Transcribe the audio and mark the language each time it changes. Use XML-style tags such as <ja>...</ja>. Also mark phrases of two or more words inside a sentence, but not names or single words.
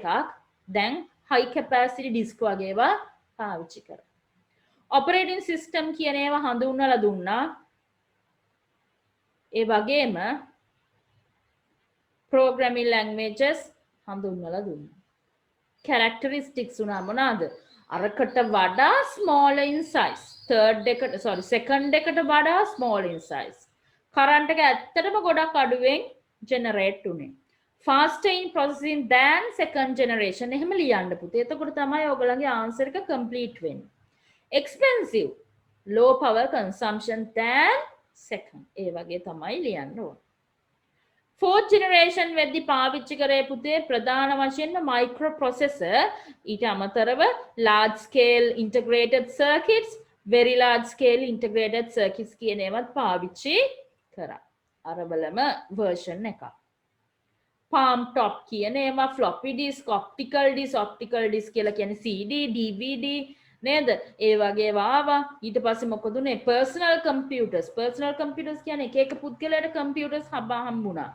<si>දැන්</si> <en>high capacity disk</en> <si>වගේ ඒවා පාවිච්චි කරා.</si> <en>operating system</en> <si>කියන ඒවා හඳුන්වලා දුන්නා. ඒ වගේම</si> <en>programming languages</en> <si>හඳුන්වලා දුන්නා. characteristics උනා මොනවාද? අරකට වඩා</si> <en>small in size.</en> <si>second එකට වඩා</si> <en>small in size.</en> <si>current එක ඇත්තටම ගොඩක් අඩුවෙන් generate උනේ.</si> <en>faster in processing than second generation.</en> <si>එහෙම ලියන්න පුතේ. එතකොට තමයි ඔයගොල්ලන්ගේ answer එක complete වෙන්නේ. expensive.</si> <en>low power consumption than second.</en> <si>ඒ වගේ තමයි ලියන්න ඕනේ.</si> <en>fourth generation</en> <si>වෙද්දී පාවිච්චි කරේ පුතේ ප්‍රධාන වශයෙන්ම microprocessor ඊට අමතරව</si> <en>large scale integrated circuits, very large scale integrated circuits</en> <si>කියන ඒවාත් පාවිච්චි කරා. අරබලම version එක.</si> <en>palm top</en> <si>කියන ඒවා</si> <en>floppy disk, optical disk</en> <si>කියලා කියන්නේ CD, DVD නේද? ඒ වගේ ආවා. ඊට පස්සේ මොකද උනේ?</si> <en>personal computers</en> <si>කියන්නේ එක එක පුද්ගලයාට computers හම්බුණා.</si>